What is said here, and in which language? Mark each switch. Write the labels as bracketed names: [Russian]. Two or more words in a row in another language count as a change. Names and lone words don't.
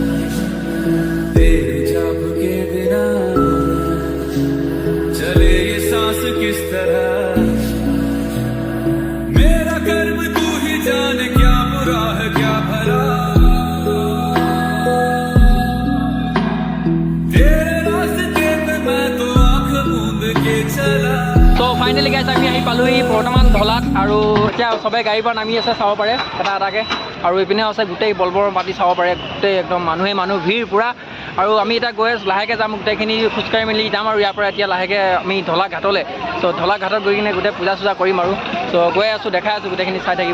[Hindi] तेरे जब के बिना चले ये सांस किस तरह मेरा कर्म तू ही जाने क्या बुरा है क्या भला तेरे रास्ते पे मैं तो आंख मूंद के चला। [Assamese] তো [English] finally guys [Assamese] আমি আহি পালোহি বৰ্তমান ঢলাত আৰু এতিয়া সবে গাড়ীৰ পৰা নামি আছে চাব পাৰে এটা এটাকৈ আৰু এইপিনে আছে গোটেই বলবৰ মাটি চাব পাৰে গোটেই একদম মানুহ ভিৰ পূৰা আৰু আমি এতিয়া গৈ লাহেকৈ যাম গোটেইখিনি খোজকাঢ়ি মেলি যাম আৰু ইয়াৰ পৰা এতিয়া লাহেকৈ আমি ঢলা ঘাটলৈ চ' ঢলা ঘাটত গৈ কিনে গোটেই পূজা চূজা কৰিম আৰু চ' গৈ আছোঁ দেখাই আছোঁ গোটেইখিনি চাই থাকিব।